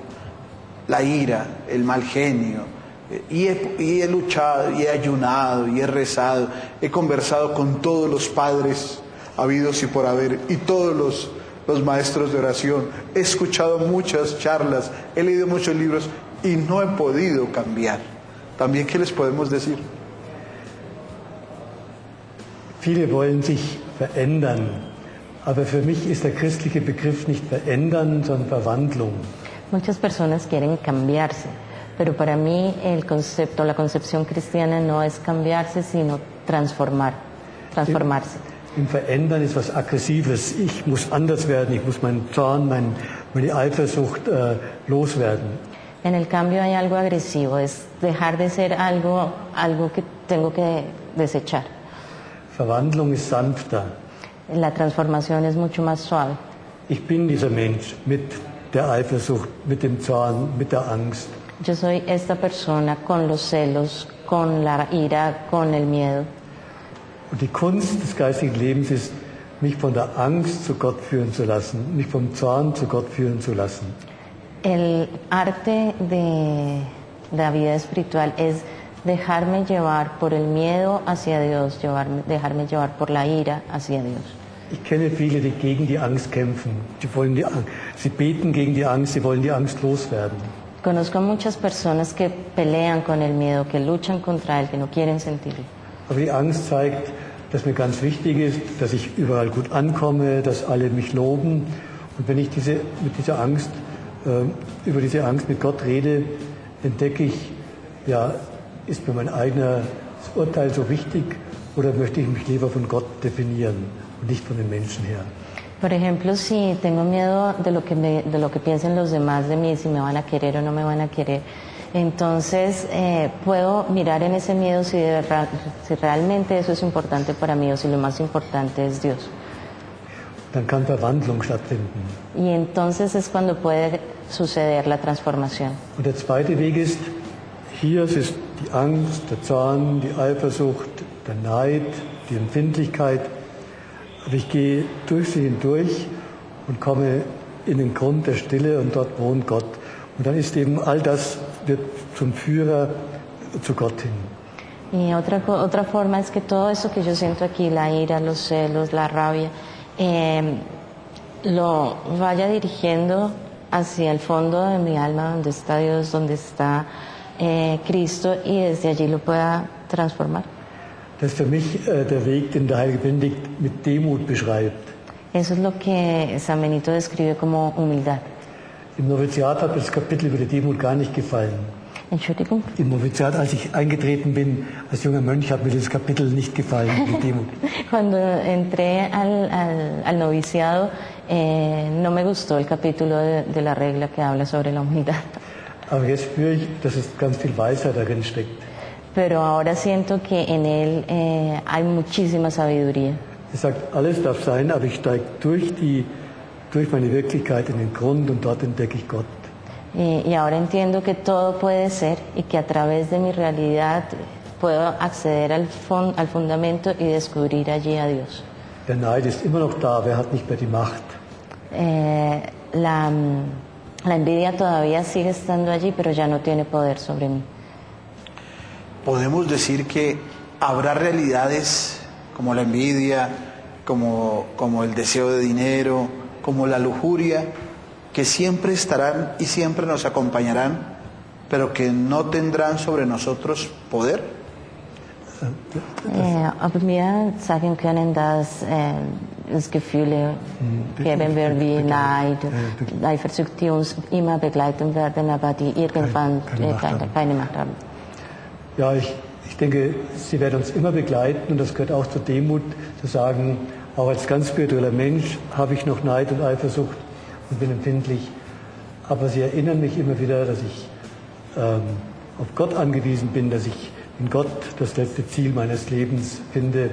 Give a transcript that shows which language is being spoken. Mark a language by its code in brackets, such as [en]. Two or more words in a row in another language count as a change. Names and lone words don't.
[es] La ira, el mal genio, y he luchado, y he ayunado, y he rezado, he conversado con todos los padres habidos y por haber, y todos los maestros de oración, he escuchado muchas charlas, he leído muchos libros, y no he podido cambiar. También, ¿qué les podemos decir? [de] Viele wollen sich verändern, aber für mich ist der christliche Begriff nicht verändern, sondern Verwandlung. [es] Muchas personas quieren cambiarse, pero para mí el concepto, la concepción cristiana no es cambiarse, sino transformarse. [de] Im Verändern ist was Aggressives. Ich muss anders werden, ich muss meinen Zorn, meine Eifersucht loswerden. [es] En el cambio hay algo agresivo, es dejar de ser algo que tengo que desechar. [de] Verwandlung ist sanfter. [es] La transformación es mucho más suave. [de] Ich bin dieser Mensch mit der Eifersucht, mit dem Zorn, mit der Angst. [es] Yo soy esta persona con los celos, con la ira, con el miedo. [de] Und die Kunst des geistigen Lebens ist, mich von der Angst zu Gott führen zu lassen, mich vom Zorn zu Gott führen zu lassen. [es] El arte de la vida espiritual es dejarme llevar por el miedo hacia Dios, dejarme llevar por la ira hacia Dios. [de] Ich kenne viele, die gegen die Angst kämpfen. Sie beten gegen die Angst, sie wollen die Angst loswerden. [es] Conozco muchas personas que pelean con el miedo, que luchan contra él, que no quieren sentirlo. [de] Aber die Angst zeigt, dass mir ganz wichtig ist, dass ich überall gut ankomme, dass alle mich loben. Und wenn ich über diese Angst mit Gott rede, entdecke ich, ja, ist mir mein eigenes Urteil so wichtig oder möchte ich mich lieber von Gott definieren und nicht von den Menschen her? [es] Por ejemplo, si tengo miedo de lo que piensen los demás de mí, si me van a querer o no me van a querer, entonces puedo mirar en ese miedo si realmente eso es importante para mí o si lo más importante es Dios. [de] Dann kann Verwandlung stattfinden. [es] Y entonces es cuando puede suceder la transformación. [de] Und der zweite Weg ist, hier ist die Angst, der Zorn, die Eifersucht, der Neid, die Empfindlichkeit. Aber ich gehe durch sie hindurch und komme in den Grund der Stille und dort wohnt Gott. Und dann ist eben all das wird zum Führer zu Gott hin. [es] Y otra forma es que todo eso que yo siento aquí, la ira, los celos, la rabia, lo vaya dirigiendo hacia el fondo de mi alma, donde está Dios, donde está Cristo, y desde allí lo pueda transformar. [de] Das ist für mich der Weg, den der Heilige Benedikt mit Demut beschreibt. [es] Eso es lo que San Benito describe como humildad. [de] Im Noviziat hat mir das Kapitel über die Demut gar nicht gefallen. Entschuldigung? Im Noviziat, als ich eingetreten bin, als junger Mönch, hat mir das Kapitel nicht gefallen, die Demut. [es] Cuando entré al noviciado, no me gustó el capítulo de la regla que habla sobre la humildad. [de] Aber jetzt spüre ich, dass es ganz viel Weisheit darin steckt. [es] Pero ahora siento que en él hay muchísima sabiduría. [de] Er sagt, alles darf sein, aber ich steige durch meine Wirklichkeit in den Grund und dort entdecke ich Gott. [es] Y ahora entiendo que todo puede ser y que a través de mi realidad puedo acceder al fundamento y descubrir allí a Dios. [de] Der Neid ist immer noch da, wer hat nicht mehr die Macht? [es] La envidia todavía sigue estando allí, pero ya no tiene poder sobre mí. Podemos decir que habrá realidades como la envidia, como el deseo de dinero, como la lujuria, que siempre estarán y siempre nos acompañarán, pero que no tendrán sobre nosotros poder. [de] Aber mir sagen können, dass es Gefühle geben wird wie Neid, Eifersucht, die uns immer begleiten werden, aber die irgendwann keine Macht haben. Ja, ich denke, sie werden uns immer begleiten und das gehört auch zur Demut, zu sagen, auch als ganz spiritueller Mensch habe ich noch Neid und Eifersucht und bin empfindlich, aber sie erinnern mich immer wieder, dass ich auf Gott angewiesen bin, dass ich in Gott das letzte Ziel meines Lebens finde.